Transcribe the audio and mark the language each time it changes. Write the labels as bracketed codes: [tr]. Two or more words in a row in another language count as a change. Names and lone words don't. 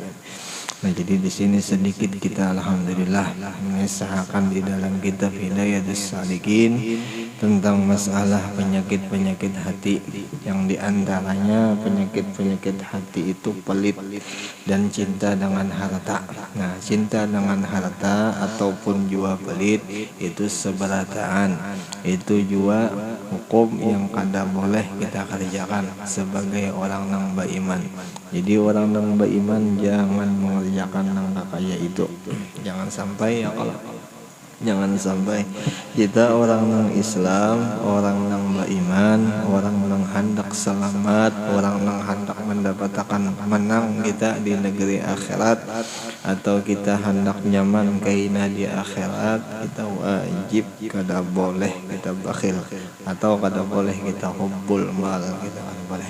[id] Nah, jadi di sini sedikit kita alhamdulillah mengesahkan di dalam kitab Hidayatus Salikin tentang masalah penyakit-penyakit hati, yang diantaranya penyakit-penyakit hati itu pelit dan cinta dengan harta. [bjn] Nah, cinta dengan harta ataupun jua pelit itu seberataan, itu jua hukum yang kada boleh kita kerjakan sebagai orang nang beriman. Jadi orang nang beriman jangan mengerjakan nang kakaya itu, jangan sampai ya kalau jangan sampai kita orang nang Islam, orang nang beriman, orang nang hendak selamat, orang nang hendak mendapatkan menang kita di negeri akhirat, atau kita hendak nyaman kaina di akhirat, kita wajib kada boleh kita bakhil, atau kada boleh kita [ar] حب المال, [bjn] kita kada boleh.